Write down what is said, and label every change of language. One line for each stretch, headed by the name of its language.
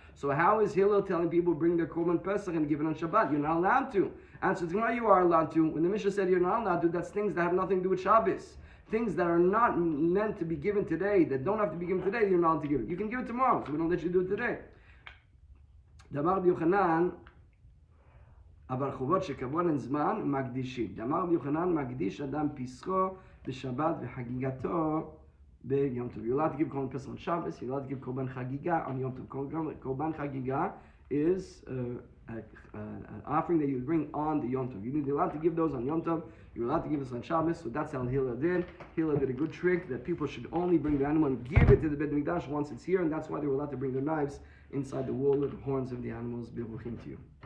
English: So how is Hillel telling people bring their korban Pesach and give it on Shabbat? You're not allowed to. Answer to why you are allowed to. When the Mishnah said you're not allowed to, that's things that have nothing to do with Shabbos. Things that are not meant to be given today, that don't have to be given today, you're not allowed to give it. You can give it tomorrow, so we don't let you do it today.
Hebrew: Damar Yochanan, אבל חובות שקבוע לזמן מקדישים. דאמר רבי יוחנן מקדיש אדם פסחו בשבת וחגיגתו ביום טוב.
English: You're allowed to give korban pesach on Shabbos. You're allowed to give korban chagiga on Yom Tov. Korban chagiga is an offering that you bring on the Yom Tov. You're allowed to give those on Yom Tov. You're allowed to give this on Shabbos. So that's how Hillel did. Hillel did a good trick that people should only bring the animal and give it to the Beit Mikdash once it's here, and that's why they were allowed to bring their knives inside the wool or the horns of the animals. Biruchim to you.